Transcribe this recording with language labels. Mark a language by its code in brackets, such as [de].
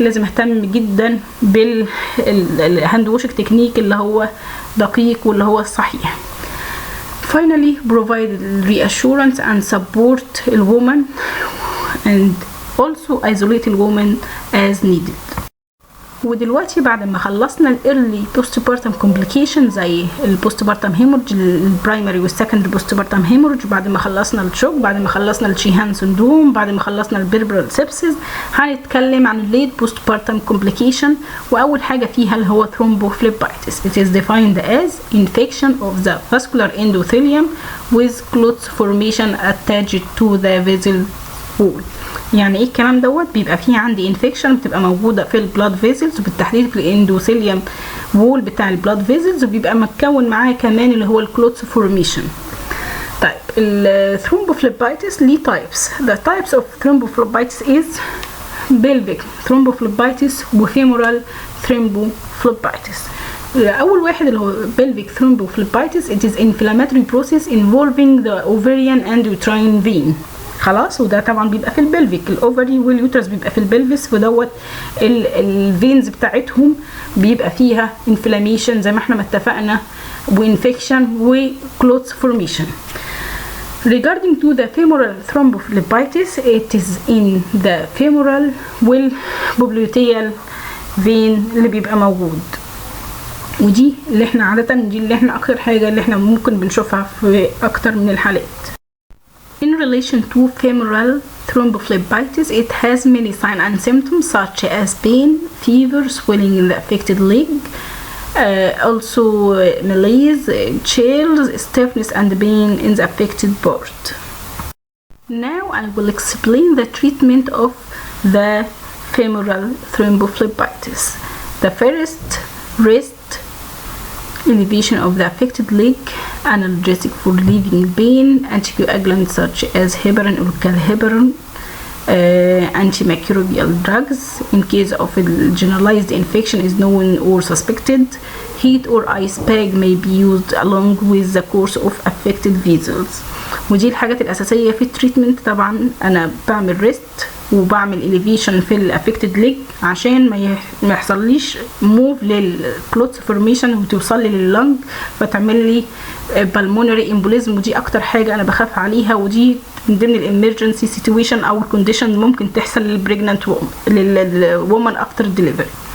[ar] لازم اهتم جدا بالهاند واشنج تكنيك اللي هو دقيق واللي هو الصحيح. [en] Finally, provide reassurance and support the woman and also isolate the woman as needed. [ar] ودلوقتي بعد ما خلصنا الايرلي بوست بارتم كومبليكيشن زي البوست بارتم هيمورج، البرايمري والسكندري بوست بارتم هيمورج، بعد ما خلصنا الشوك، بعد ما خلصنا الشيهان سندروم، بعد ما خلصنا البيربرال سيبسيس، هنتكلم عن الليت بوست بارتم كومبليكيشن. واول حاجه فيها اللي هو ثرومبوفليبايتس. [en] It is defined as infection of the vascular endothelium with clots formation attached to the vessel wall. [ar] يعني ايه الكلام دوت؟ بيبقى فيه عندي انفكشن بتبقى موجوده في البلاد فيزلز، وبالتحديد في الاندوثيليوم وول بتاع البلاد فيزلز، وبيبقى متكون معاه كمان اللي هو الكلوتس فورميشن. طيب الثرومبوفليبايتس ليه تايبس. [en] The types of thrombophlebitis is pelvic thrombophlebitis وفيمورال thrombophlebitis. [ar] أول واحد اللي هو [en] pelvic thrombophlebitis it is inflammatory process involving the ovarian and uterine vein. [ar] خلاص، وده طبعا بيبقى في البلفيك، الاوفري واليوترس بيبقى في البلفس، ودوت الفينز بتاعتهم بيبقى فيها انفلاميشن زي ما احنا ما اتفقنا، وانفكشن وكلوتس فورميشن. [en] Regarding to the femoral [ar] thrombophlebitis, it is in the femoral والبوبليوتيال vein اللي بيبقى موجود، ودي اللي احنا عادة دي اللي احنا اكتر حاجة اللي احنا ممكن بنشوفها في اكتر من الحالات. [en] In relation to femoral thrombophlebitis, it has many signs and symptoms such as pain, fever, swelling in the affected leg, also malaise, chills, stiffness and pain in the affected part. Now I will explain the treatment of the femoral thrombophlebitis. The first, rest, elevation of the affected leg, analgesic for relieving pain, anticoagulants such as heparin or calheparin, antimicrobial drugs in case of a generalized infection is known or suspected. Heat or ice pack may be used along with the course of affected vessels. [ar] ودي الحاجات الأساسية في التريتمنت. طبعا أنا بعمل ريست وبعمل elevation في الافكتد ليج عشان ما يحصليش موف للكلوتس فورميشن وتوصل لي لللنج فتعمل لي pulmonary embolism، ودي اكتر حاجه انا بخاف عليها، ودي من ضمن الامرجنسي سيتويشن او الكونديشن ممكن تحصل للبريجننت للومن افتر ديليفري.